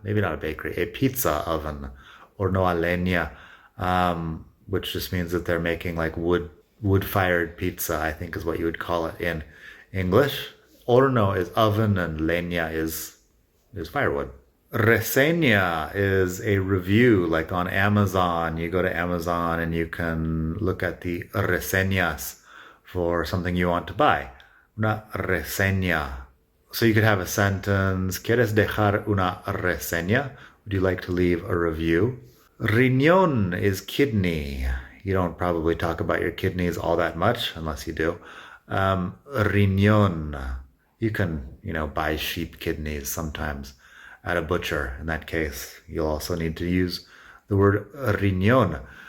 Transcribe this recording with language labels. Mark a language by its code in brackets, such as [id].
[en] Maybe not a bakery, a pizza oven. Horno a leña, which just means that they're making like wood-fired pizza, I think is what you would call it in English. Horno is oven and leña is firewood. Reseña is a review, like on Amazon. You go to Amazon and you can look at the reseñas for something you want to buy. Una reseña. So you could have a sentence, [es] ¿Quieres dejar una reseña? [en] Would you like to leave a review? Riñón is kidney. You don't probably talk about your kidneys all that much, unless you do. Riñón. You can, buy sheep kidneys sometimes at a butcher. In that case, you'll also need to use the word riñón.